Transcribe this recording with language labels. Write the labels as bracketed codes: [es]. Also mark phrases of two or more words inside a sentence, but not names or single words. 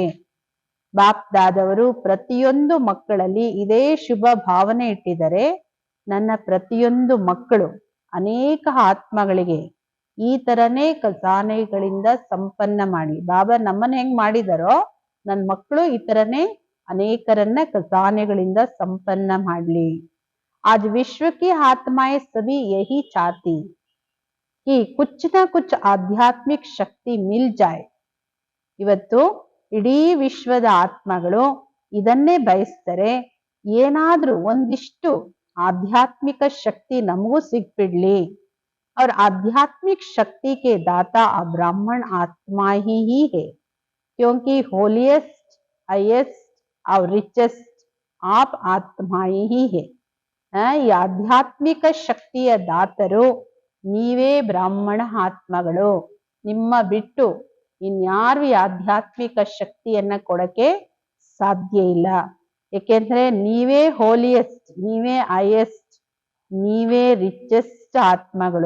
[kn] ಬಾಪ್ ದಾದವರು ಪ್ರತಿಯೊಂದು ಮಕ್ಕಳಲ್ಲಿ ಇದೇ ಶುಭ ಭಾವನೆ ಇಟ್ಟಿದ್ದಾರೆ, ನನ್ನ ಪ್ರತಿಯೊಂದು ಮಕ್ಕಳು ಅನೇಕ ಆತ್ಮಗಳಿಗೆ ಈ ತರನೇ ಖಜಾನೆಗಳಿಂದ ಸಂಪನ್ನ ಮಾಡಿ. ಬಾಬಾ ನಮ್ಮನ್ನ ಹೆಂಗ್ ಮಾಡಿದಾರೋ ನನ್ನ ಮಕ್ಕಳು ಈ ತರನೇ ಅನೇಕರನ್ನ ಖಜಾನೆಗಳಿಂದ ಸಂಪನ್ನ ಮಾಡ್ಲಿ. [hi] आज विश्व की आत्माएं सभी यही चाहती कि कुछ ना कुछ आध्यात्मिक शक्ति मिल जाए. [kn] ಇವತ್ತು ಇಡೀ ವಿಶ್ವದ ಆತ್ಮಗಳು ಇದನ್ನೇ ಬಯಸ್ತಾರೆ, ಏನಾದ್ರೂ ಒಂದಿಷ್ಟು ಆಧ್ಯಾತ್ಮಿಕ ಶಕ್ತಿ ನಮಗೂ ಸಿಗ್ಬಿಡ್ಲಿ. [hi] और आध्यात्मिक शक्ति के दाता ब्राह्मण आत्मा ही है, क्योंकि होलीएस्ट, हाईएस्ट और रिचेस्ट आप आत्मा ही है. [kn] ಈ ಆಧ್ಯಾತ್ಮಿಕ ಶಕ್ತಿಯ ದಾತರು ನೀವೇ ಬ್ರಾಹ್ಮಣ ಆತ್ಮಗಳು. ನಿಮ್ಮ ಬಿಟ್ಟು ಇನ್ಯಾರು ಈ ಆಧ್ಯಾತ್ಮಿಕ ಶಕ್ತಿಯನ್ನ ಕೊಡಕ್ಕೆ ಸಾಧ್ಯ ಇಲ್ಲ. ಏಕೆಂದ್ರೆ ನೀವೇ ಹೋಲಿಯೆಸ್ಟ್, ನೀವೇ ಹೈಯೆಸ್ಟ್, ನೀವೇ ರಿಚೆಸ್ಟ್ ಆತ್ಮಗಳು.